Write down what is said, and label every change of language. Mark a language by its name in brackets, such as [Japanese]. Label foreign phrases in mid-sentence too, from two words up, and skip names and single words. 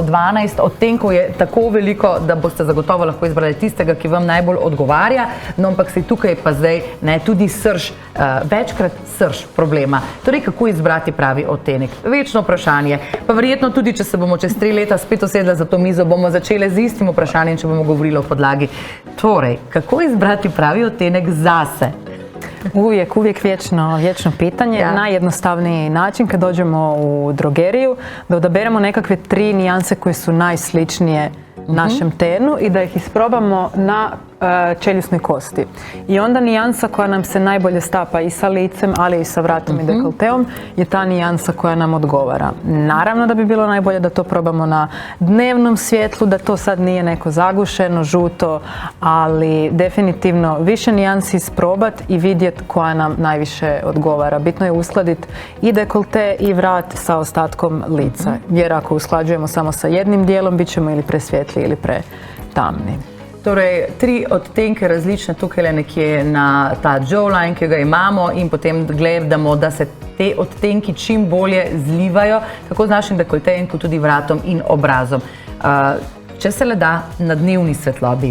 [Slovenian] 12 odtenkov je tako veliko, da boste zagotovo lahko izbrali tistega, ki vam najbolj odgovarja, no ampak se tukaj pa zdaj tudi srž, večkrat srž problema. Torej, kako izbrati pravi odtenek? Večno vprašanje, pa verjetno tudi, če se bomo čez 3 leta spet usedla za to mizo, bomo začeli z istim vprašanjem, če bomo govorili o podlagi. Torej, kako izbrati pravi odtenek zase? [Croatian] Uvijek vječno pitanje. [Slovenian] Ja. [Croatian] Najjednostavniji način kad dođemo u drogeriju, da odaberemo nekakve 3 nijanse koje su najsličnije našem tenu i da ih isprobamo na čeljusnoj kosti. I onda nijansa koja nam se najbolje stapa i sa licem, ali i sa vratom i dekolteom je ta nijansa koja nam odgovara. Naravno da bi bilo najbolje da to probamo na dnevnom svjetlu, da to sad nije neko zagušeno, žuto, ali definitivno više nijansi isprobati i vidjeti koja nam najviše odgovara. Bitno je uskladiti i dekolte i vrat sa ostatkom lica. Jer ako usklađujemo samo sa jednim dijelom, bit ćemo ili presvjetli ili pretamni. [Slovenian] Torej, 3 odtenke različne tukaj nekje na ta jawline, ki ga imamo, in potem gledamo, da se te odtenki čim bolje zlivajo, tako z našim dekoltejem, kot tudi vratom in obrazom. Če se le da na dnevni svetlobi.